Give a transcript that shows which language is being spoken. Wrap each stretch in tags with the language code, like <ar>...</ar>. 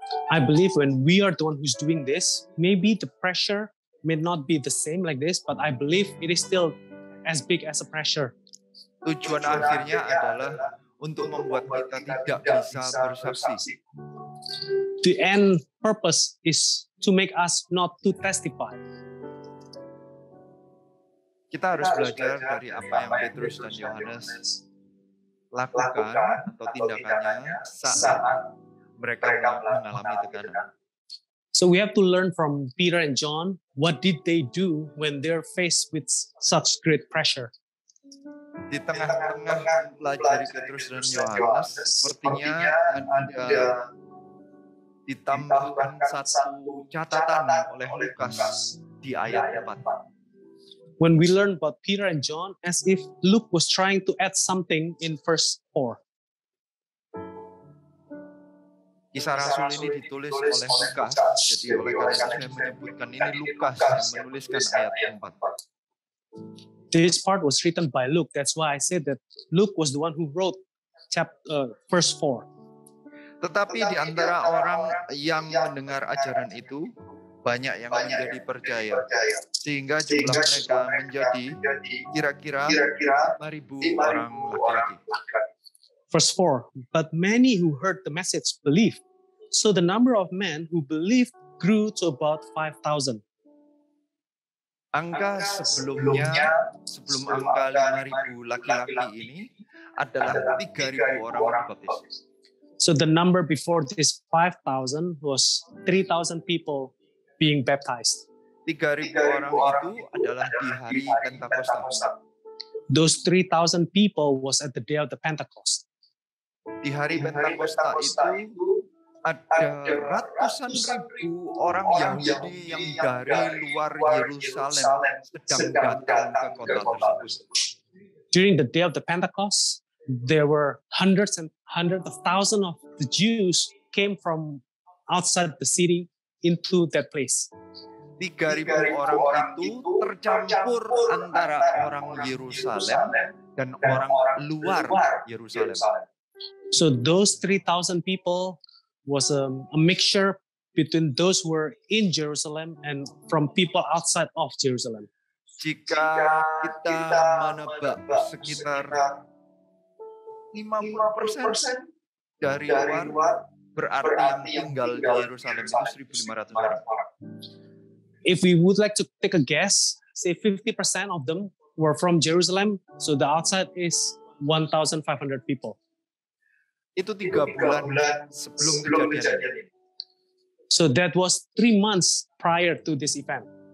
<en>I believe when we are the one who's doing this, maybe the pressure may not be the same like this, but I believe it is still as big as a pressure.</en> <id>Tujuan akhirnya adalah untuk membuat kita tidak bisa bersaksi.</id> <en>The end purpose is to make us not to testify.</en> <id>Kita harus belajar dari apa yang Petrus dan Yohanes lakukan atau tindakannya saat mereka mengalami tekanan.</id> <en>So we have to learn from Peter and John, what did they do when they're faced with such great pressure?</en> <id>Di tengah-tengah pelajari Petrus dan Yohanes, sepertinya ada ditambahkan satu catatan oleh Lukas di ayat 4.</id> <en>When we learn about Peter and John, as if Luke was trying to add something in verse 4.</en> <id>Kisah Rasul ini ditulis oleh Lukas, jadi oleh karena itu saya menyebutkan ini Lukas yang menuliskan ayat 4.</id> <en>This part was written by Luke. That's why I said that Luke was the one who wrote verse 4.</en> <id>Tetapi di antara orang yang mendengar ajaran itu, banyak yang menjadi percaya, sehingga jumlah mereka menjadi kira-kira 5.000 orang laki-laki.</id> <en>Verse 4, but many who heard the message believed. So the number of men who believed grew to about 5,000.</en> <id>Angka sebelumnya, sebelum angka 5.000 laki-laki ini adalah 3.000 orang dibaptis.</id> <en>So the number before this 5,000 was 3,000 people being baptized.</en> <id>3.000 orang itu adalah di hari Pentakosta.</id> <en>Those 3,000 people was at the day of the Pentecost.</en> <id>Di hari Pentakosta itu ada ratusan ribu orang Yahudi yang dari luar Yerusalem sedang datang ke kota tersebut.</id> <en>During the day of the Pentecost, there were hundreds of thousands of the Jews came from outside the city into that place.</en> <id>3.000 orang itu tercampur antara orang Yerusalem dan orang luar Yerusalem.</id> <en>So those 3,000 people was a mixture between those who were in Jerusalem and from people outside of Jerusalem.</en> <id>Jika kita menebak sekitar 50% dari luar, berarti yang tinggal di Yerusalem itu 1.500 orang.</id> <en>If we would like to take a guess, say 50% of them were from Jerusalem, so the outside is 1,500 people.</en> <id>Itu 3 bulan sebelum kejadian.</id> <en>So that was 3 months prior to this event.</en>